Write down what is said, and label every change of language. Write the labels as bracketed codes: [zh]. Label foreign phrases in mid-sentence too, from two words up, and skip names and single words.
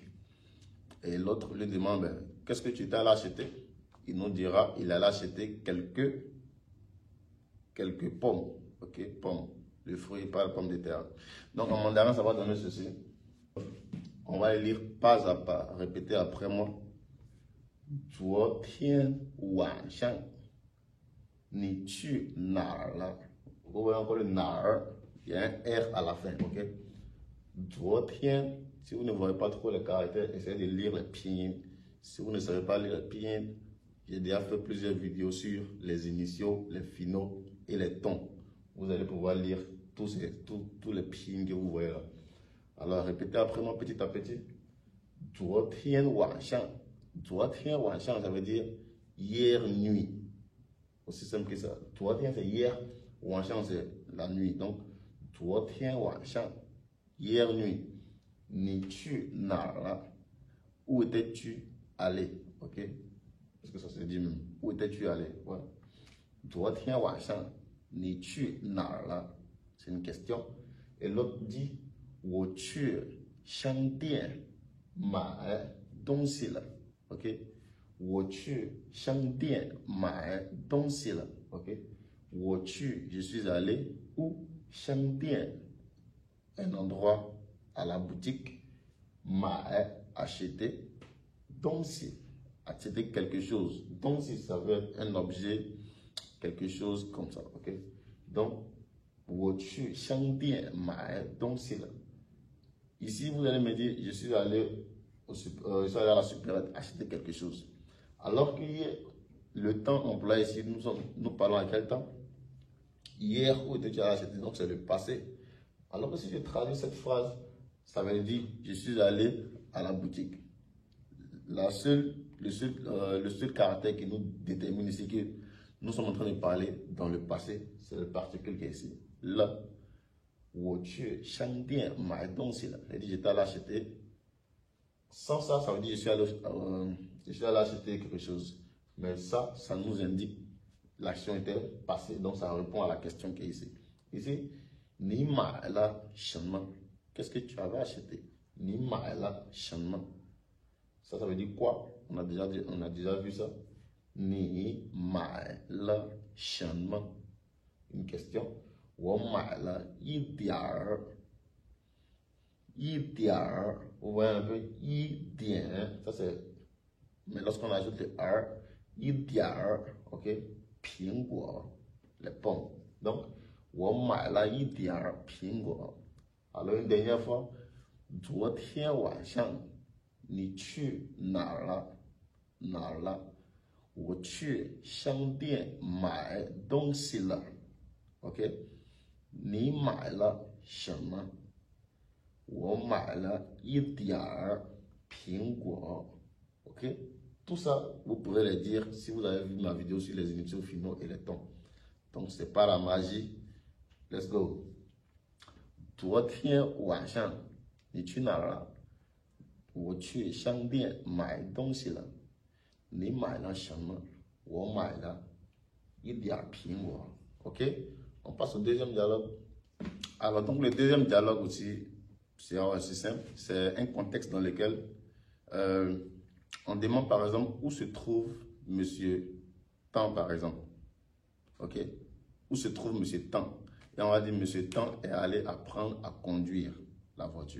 [fr] Et l'autre lui demande, ben, qu'est-ce que tu étais allé acheter? Il nous dira, il allait acheter quelques pommes. Ok, pommes. Le fruit, pas la pomme de terre. Donc, en mandarin, ça va donner ceci. On va lire pas à pas. Répétez après moi. [zh] 昨天晚上你去哪儿了? [fr] Vous voyez encore le 哪儿, il y a un R à la fin, ok? [zh] 昨天, [fr] si vous ne voyez pas trop les caractères, essayez de lire les pinyin. Si vous ne savez pas lire les pinyin, j'ai déjà fait plusieurs vidéos sur les initiaux, les finaux et les tons. Vous allez pouvoir lire tous les pinyin que vous voyez là. Alors, répétez après moi petit à petit. [zh] 昨天晚上，昨天晚上， [fr] ça veut dire hier nuit. Aussi simple que ça. 昨天 c'est hier, 晚上 c'est la nuit. Donc, [zh] 昨天晚上 [fr] hier nuit. [zh] 你去哪儿了? [fr] Où étais-tu allé? Ok? Parce que ça se dit même. Où étais-tu allé? Voilà. [zh] 昨天晚上你去哪儿了? [fr] C'est une question. Et l'autre dit [zh] 我去商店买东西了 [fr] OK [zh] 我去商店买东西 [fr] 了 OK [zh] 我去 [fr] je suis allé où 商店 un endroit à la boutique 买 acheter 东西 acheter quelque chose 东西 ça veut être un objet quelque chose comme ça OK donc [zh] 我去商店买东西了 [fr] Ici, vous allez me dire, je suis allé à la supérette acheter quelque chose. Alors que le temps employé ici, nous parlons à quel temps? Hier, où étais-tu allé acheter? Donc, c'est le passé. Alors que si je traduis cette phrase, ça veut dire, je suis allé à la boutique. Le seul caractère qui nous détermine ici que nous sommes en train de parler dans le passé, c'est le particule qui est ici. Là. [zh] 我去商店买东西了 [fr] c'est-à-dire j'étais allé acheter sans ça ça veut dire je suis allé acheter quelque chose mais ça nous indique l'action était passée donc ça répond à la question qui est ici [zh] 你买了什么 [fr] qu'est-ce que tu avais acheté [zh] 你买了什么 [fr] ça veut dire quoi on a déjà vu ça [zh] 你买了什么 [fr] une question [zh] 我买了一点儿 [fr] vous voyez un peu 一点 ça c'est mais lorsqu'on ajoute le r 一 [zh] 点儿 ok 苹果 [fr] les pommes donc [zh] 我买了一点儿苹果 [fr] alors une dernière fois [zh] 昨天晚上你去哪儿了我去商店买东西了 ok 你买了什么？我买了一点儿苹果。OK? [fr] Tout ça, vous pouvez le dire si vous avez vu ma vidéo sur les initiaux finaux et les tons. Donc, c'est pas la magie. [en] Let's go. [zh] 昨天晚上你去哪儿了？我去商店买东西了。你买了什么？我买了一点儿苹果。OK? [fr] On passe au deuxième dialogue. Alors, donc, le deuxième dialogue aussi, c'est assez simple. C'est un contexte dans lequel on demande, par exemple, où se trouve Monsieur Tan, par exemple. OK? Où se trouve Monsieur Tan? Et on va dire, Monsieur Tan est allé apprendre à conduire la voiture.